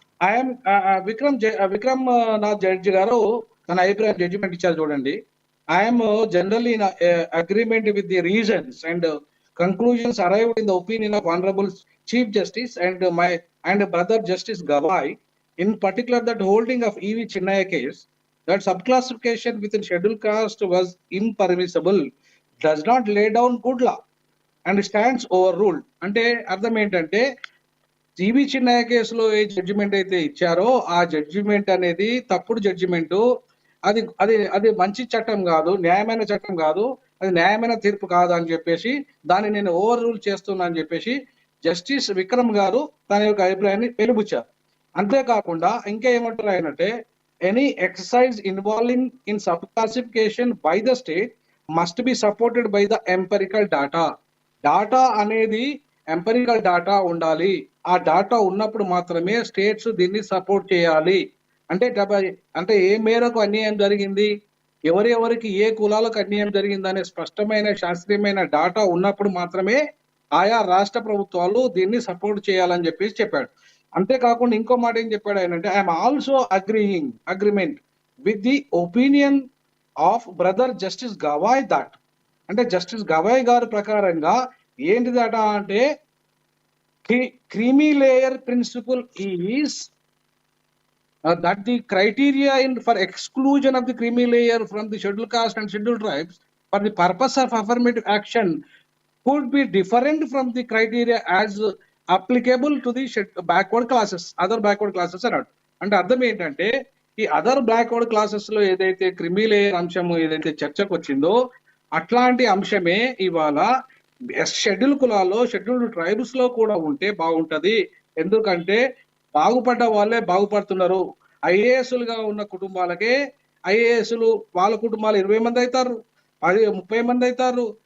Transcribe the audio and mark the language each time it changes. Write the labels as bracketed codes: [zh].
[te] I'm Vikram Nath judge గారు తన అభిప్రాయం జడ్జిమెంట్ ఇచ్చారు చూడండి. [en] I'm generally in agreement with the reasons and conclusions arrived in the opinion of Honorable Chief Justice and my brother Justice Gawai in particular that holding of E.V. Chinnaya case, that subclassification within scheduled caste was impermissible, does not lay down good law and stands overruled. [te] అంటే అర్థం ఏంటంటే జీవి చిన్నయ్య కేసులో ఏ judgement అయితే ఇచ్చారో ఆ judgement అనేది తప్పుడు judgement, అది అది అది మంచి చట్టం కాదు, న్యాయమైన చట్టం కాదు, అది న్యాయమైన తీర్పు కాదు అని చెప్పేసి దాన్ని నేను ఓవర్ రూల్ చేస్తున్నా అని చెప్పేసి జస్టిస్ విక్రమ్ గారు తన యొక్క అభిప్రాయాన్ని వెలుబుచ్చారు. అంతేకాకుండా ఇంకా ఏమంటారు ఆయనంటే, [en] Any exercise involving in sub classification by the state must be supported by the empirical data. [te] Data అనేది ఎంపెరికల్ డాటా ఉండాలి, ఆ డాటా ఉన్నప్పుడు మాత్రమే స్టేట్స్ దీన్ని సపోర్ట్ చేయాలి. అంటే ఏ మేరకు అన్యాయం జరిగింది, ఎవరెవరికి ఏ కులాలకు అన్యాయం జరిగింది అనే స్పష్టమైన శాస్త్రీయమైన డాటా ఉన్నప్పుడు మాత్రమే ఆయా రాష్ట్ర ప్రభుత్వాలు దీన్ని సపోర్ట్ చేయాలని చెప్పేసి చెప్పాడు. అంతేకాకుండా ఇంకో మాట ఏం చెప్పాడు ఆయన అంటే, [en] I'm also agreement with the opinion of brother justice Gawai that, [te] అంటే జస్టిస్ గవాయ్ గారి ప్రకారంగా ఏంటిదట అంటే, [en] creamy layer principle is that the criteria for exclusion of the creamy layer from the scheduled caste and scheduled tribes for the purpose of affirmative action could be different from the criteria as applicable to the backward classes, other backward classes [te] అన్నాడు. అంటే అర్థం ఏంటంటే, ఈ other backward classes లో ఏదైతే creamy layer అంశం ఏదైతే చర్చకు వచ్చిందో అట్లాంటి అంశమే ఇవాళ షెడ్యూల్ కులాల్లో షెడ్యూల్డ్ ట్రైబ్స్ లో కూడా ఉంటే బాగుంటది. ఎందుకంటే బాగుపడ్డ వాళ్ళే బాగుపడుతున్నారు. ఐఏఎస్లుగా ఉన్న కుటుంబాలకే ఐఏఎస్లు వాళ్ళ కుటుంబాలు 20 మంది అవుతారు, 30 మంది అవుతారు.